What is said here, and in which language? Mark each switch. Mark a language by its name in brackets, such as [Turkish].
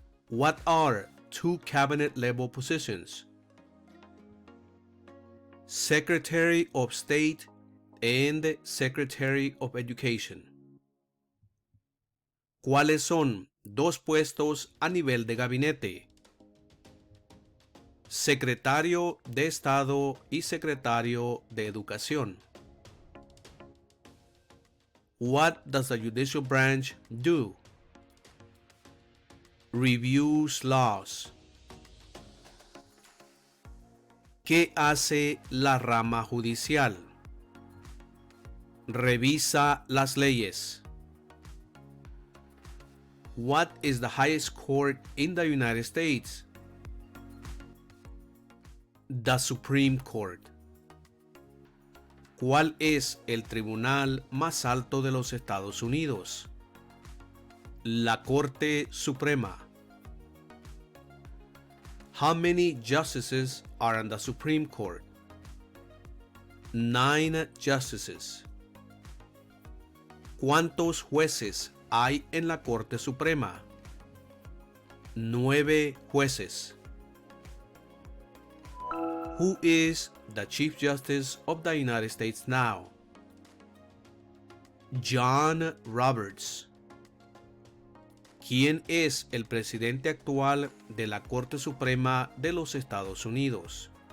[English] What are two cabinet-level positions? Secretary of State and Secretary of Education. [Spanish] ¿Cuáles son dos puestos a nivel de gabinete? Secretario de Estado y Secretario de Educación. [English] What does the judicial branch do? Reviews laws. [Spanish] ¿Qué hace la rama judicial? Revisa las leyes. [English] What is the highest court in the United States? The Supreme Court. [Spanish] ¿Cuál es el tribunal más alto de los Estados Unidos? La Corte Suprema. [English] How many justices are on the Supreme Court? 9 justices. [Spanish] ¿Cuántos jueces hay en la Corte Suprema? 9 jueces. [English] Who is the Chief Justice of the United States now? John Roberts. [Spanish] ¿Quién es el presidente actual de la Corte Suprema de los Estados Unidos?